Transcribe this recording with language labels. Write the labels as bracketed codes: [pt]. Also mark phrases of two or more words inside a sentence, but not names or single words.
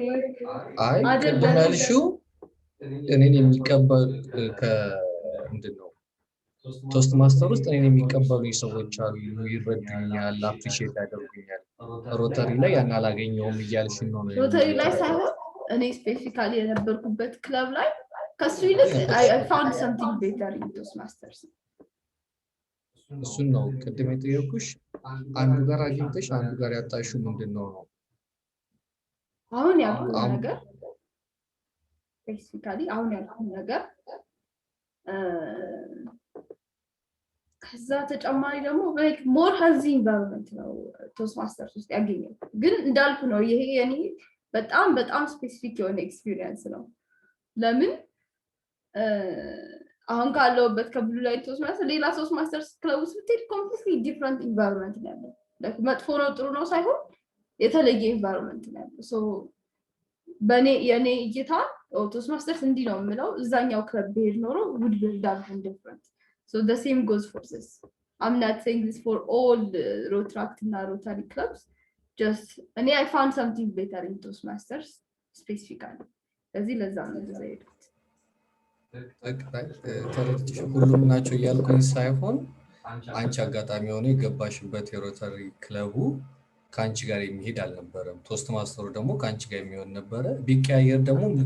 [am] አይ ቅድም ያልሽው እኔን የሚቀበል ምንድነው ቶስት ማስተር ውስጥ እኔን የሚቀበሉኝ ሰዎች አሉ ይረዱኛል አፕሪሺየት ያደርጉኛል ሮተሪ ላይ ያን አላገኘውም እያልሽኝ ነው ሮተሪ ላይ ሳይሆን እኔ ስፔሲፊካሊ የነበርኩበት ክለብ ላይ ከሱ ይልቅ [en] I found something better in [am] ቶስት ማስተርስ እሱን ነው ቅድም የጠየኩሽ አንዱ ጋር አግኝተሽ አንዱ ጋር ያጣሽው ምንድነው ነው አሁን ያልኩት ነገር ስፔሲፊካሊ አሁን ያልኩት ነገር ከዛ ተጨማሪ ደግሞ [en] like more healthy environment [am] ነው ቶስት ማስተርስ ውስጥ ያገኘው ግን እንዳልኩ ነው ይሄ የኔ በጣም ስፔሲፊክ የሆነ ኤክስፒሪየንስ ነው ለምን አሁን ካለውበት ከብሉ ላይ ቶስት ማስተር ሌላ ቶስት ማስተርስ ክለብ ውስጥ ብትሄድ [en] completely different environment [am] ነው ያለው like መጥፎ ነው ጥሩ ነው ሳይሆን የተለየ environment ነው ያለው so የኔ እይታ Toastmasters እንዲህ ነው የምለው እዛኛው ክለብ ብሄድ ኖሮ [en] would be done different. So the same goes for this. I'm not saying this for all Rotaract and Rotary clubs. Just I found something better in Toastmasters specifically. [am] ለዚህ ለዛ ነው የሄድኩት። ተረድቼ ሁሉም ናቸው እያልኩኝ ሳይሆን አንቺ አጋጣሚ ሆነ የገባሽበት የሮተሪ ክለቡ ካንቺ ጋር የሚሄድ አልነበረም። ቶስት ማስተሩ ደግሞ ካንቺ ጋር የሚሆን ነበር። ቢቀያየር ደግሞ ልክ